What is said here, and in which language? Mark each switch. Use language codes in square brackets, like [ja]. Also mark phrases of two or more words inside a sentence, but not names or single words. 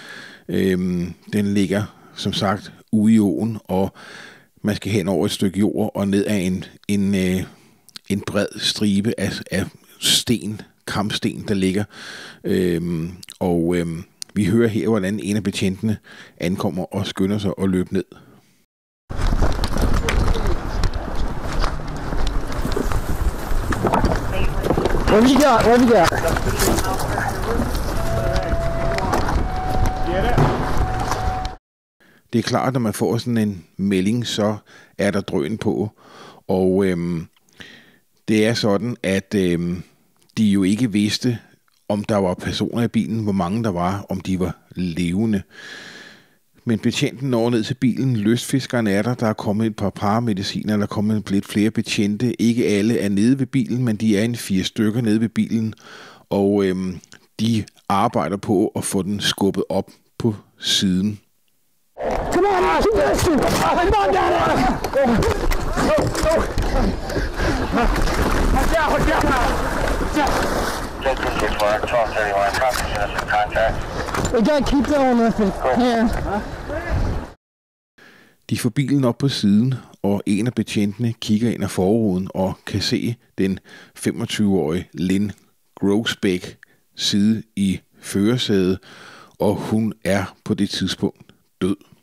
[da] Den ligger, som sagt, ude i åen, og man skal hen over et stykke jord og ned af en bred stribe af sten, kampsten, der ligger. Vi hører her, hvordan en af betjentene ankommer og skynder sig at løbe ned. [en] What have you got? [da] Det er klart, når man får sådan en melding, så er der drøn på. Og det er sådan, at de jo ikke vidste, om der var personer i bilen, hvor mange der var, om de var levende. Men betjenten når ned til bilen, lystfiskeren er der er kommet et par paramediciner, der er kommet lidt flere betjente. Ikke alle er nede ved bilen, men de er en 4 stykker nede ved bilen, og de arbejder på at få den skubbet op på siden. [en] Come on, come on, down. Watch out. 1231, traffic citizen contact. We gotta keep going with it. Yeah. [da] De får bilen op på siden, og en af betjentene kigger ind ad forruden og kan se den 25-årige Lynn Grosbeck sidde i førersædet, og hun er på det tidspunkt død.